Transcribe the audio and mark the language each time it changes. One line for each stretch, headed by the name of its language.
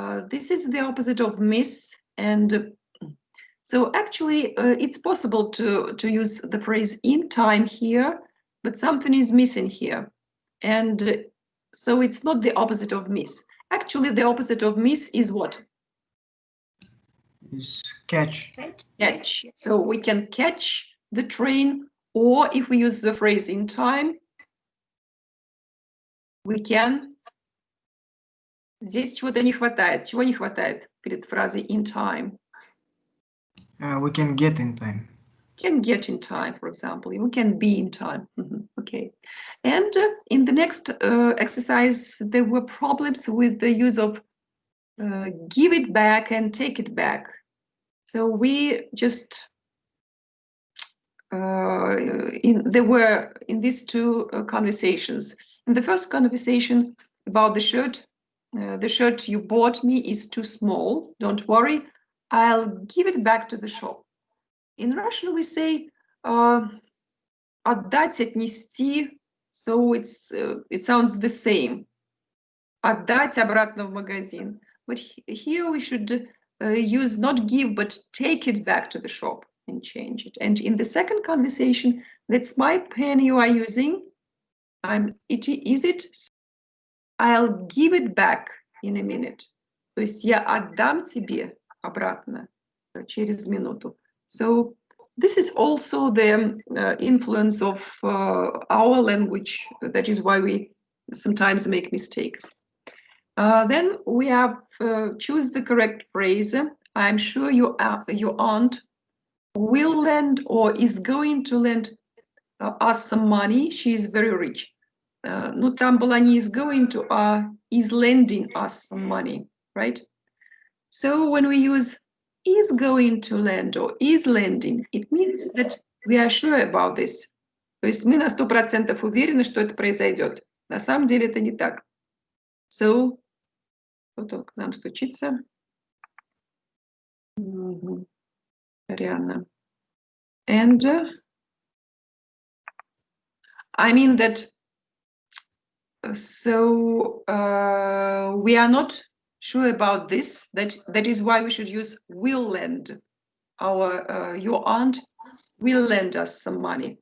English: This is the opposite of miss, and so actually it's possible to use the phrase in time here, but something is missing here, and so it's not the opposite of miss. Actually, the opposite of miss is what? Is catch. Catch. So we can catch the train, or if we use the phrase in time, we can.
Russian: Здесь чего-то не хватает. Чего не хватает перед фразой in time?
English: We can get in time. Can get in time, for example. We can be in time. Okay. And in the next exercise, there were problems with the use of give it back and take it back. So we just there were in these two conversations. In the first conversation about the shirt you bought me is too small. Don't worry, I'll give it back to the shop. In Russian we say
Russian: отдать, отнести,
English: so it sounds the same.
Russian: Отдать обратно в магазин.
English: But here we should use not give, but take it back to the shop and change it. And in the second conversation, that's my pen you are using. Is it? I'll give it back in a minute.
Russian: То есть я отдам тебе обратно через минуту.
English: So this is also the influence of our language. That is why we sometimes make mistakes. Then we have choose the correct phrase. I'm sure your aunt will lend or is going to lend us some money. She is very rich.
Russian: Ну, там была не
English: is going to, is lending us some money, right? So when we use is going to lend or is lending, it means that we are sure about this.
Russian: То есть мы на 100% уверены, что это произойдет. На самом деле это не так. So, кто-то к нам стучится. Арианна.
English: And I mean that, so we are not sure about this. That is why we should use will lend. Your aunt will lend us some money.